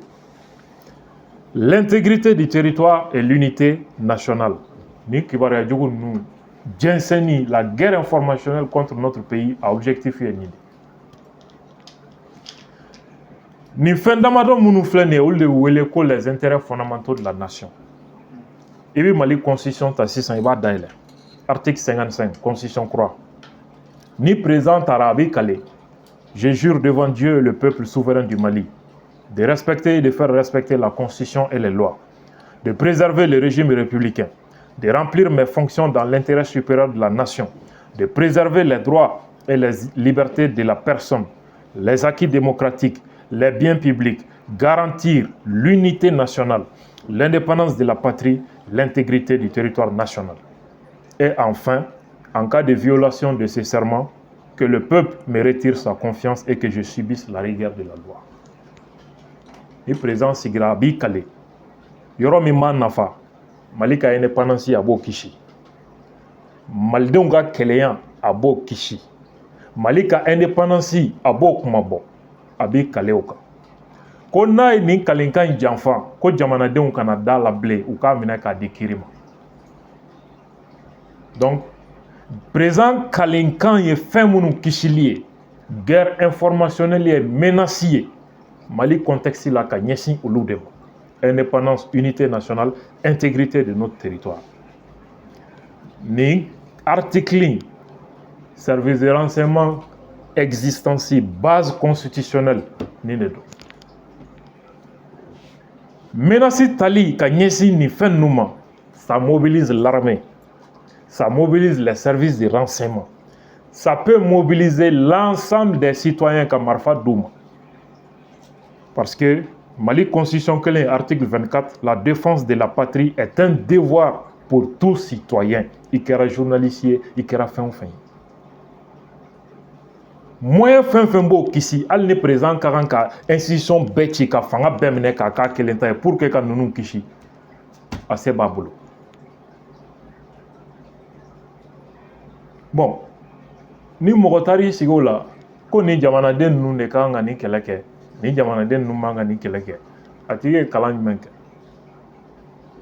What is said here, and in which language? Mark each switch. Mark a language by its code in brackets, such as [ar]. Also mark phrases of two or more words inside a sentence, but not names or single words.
[fr] L'intégrité du territoire et l'unité nationale. [bm] Ni kibaruya jugu ninnu jɛnsɛnni, [fr] la guerre informationnelle contre notre pays a objectif [bm] ye nin de. Ni fɛn damadɔ minnu filɛ nin ye olu de wele ko [fr] les intérêts fondamentaux de la nation. [bm] I bɛ Mali constitution ta sisan i b'a dayɛlɛ. Article 55 constitution kura. Ni président taara a b'i kale. [fr] Je jure devant Dieu et le peuple souverain du Mali de respecter et de faire respecter la constitution et les lois, de préserver le régime républicain, de remplir mes fonctions dans l'intérêt supérieur de la nation, de préserver les droits et les libertés de la personne, les acquis démocratiques, les biens publics, garantir l'unité nationale, l'indépendance de la patrie, l'intégrité du territoire national. Et enfin, en cas de violation de ces serments, que le peuple me retire sa confiance et que je subisse la rigueur de la loi. Le président [bm] sigira a b'i kale. Yɔrɔ min b'a nafa, Mali ka indépendance a b'o kisi. Malidenw ka kɛlɛya a b'o kisi. Mali ka indépendance a b'o kuma bɔ. A b'i kale o kan. Ko n'a ye nin kalekan in janfa, ko jamanadenw kana da la bilen u k'a minɛ k'a di kiri ma. Donc, président kalekan ye fɛn minnu kisili ye, [fr] guerre informationnelle [bm] ye menace ye. Mali contexte la ka ɲɛsin olu de ma. [fr] Indépendance, unité nationale, intégrité de notre territoire. Ni article service de renseignement existentiel, base constitutionnelle, ni ne do. [bm] Menace tali ka ɲɛsin ni fɛn ninnu ma, [fr] ça mobilise l'armée, ça mobilise les services de renseignement, ça peut mobiliser l'ensemble des citoyens [bm] ka marifa d'u ma. [fr] Parce que Mali Constitution kelen article 24, la défense de la patrie est un devoir pour tout citoyen. [bm] I kɛra journaliste ye, i kɛra fɛn o fɛn ye. Moyen fɛn fɛn b'o kisi, hali ni président ka kan ka institution bɛɛ ci ka fanga bɛɛ minɛ k'a k'a kelen ta ye [fr] pour que [bm] ka ninnu kisi, a se b'a bolo. Bon, ni mɔgɔ taar'i sigi o la ko ni jamanaden ninnu de kan ka nin kɛlɛ kɛ, ni jamanaden ninnu man ka nin kɛlɛ kɛ, a tigi ye kalan jumɛn kɛ?